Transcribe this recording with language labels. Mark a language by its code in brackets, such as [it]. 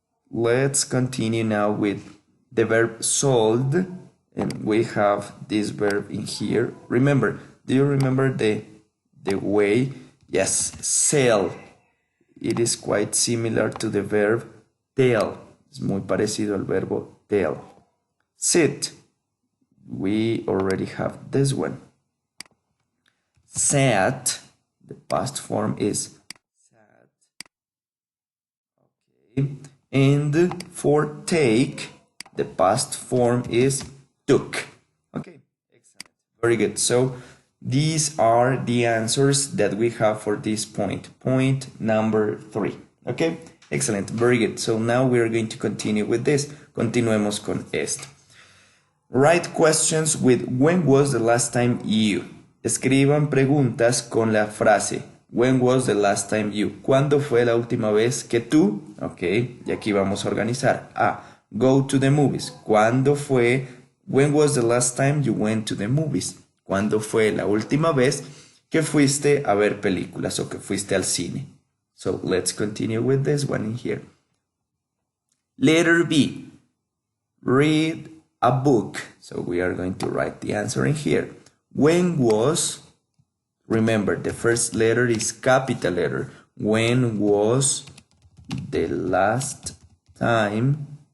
[en] Let's continue now with the verb sold, and we have this verb in here. Remember, do you remember the way? Yes, sell. It is quite similar to the verb tell. [es] Es muy parecido al verbo tell. [en] Sit. We already have this one. Sat. The past form is sat. Okay. And for take, the past form is took. Okay. Excellent. Very good. So these are the answers that we have for this point. Point number 3. Okay. Excellent. Very good. So now we are going to continue with this. [es] Continuemos con esto. [en] Write questions with when was the last time you. [es] Escriban preguntas con la frase [en] when was the last time you. [es] ¿Cuándo fue la última vez que tú? Ok, y aquí vamos a organizar. [en] A. Go to the movies. [es] ¿Cuándo fue? [en] When was the last time you went to the movies? [es] ¿Cuándo fue la última vez que fuiste a ver películas o que fuiste al cine? [en] So let's continue with this one in here. Letter B. Read a book. So we are going to write the answer in here. When was, remember the first letter is capital letter. When was the last time?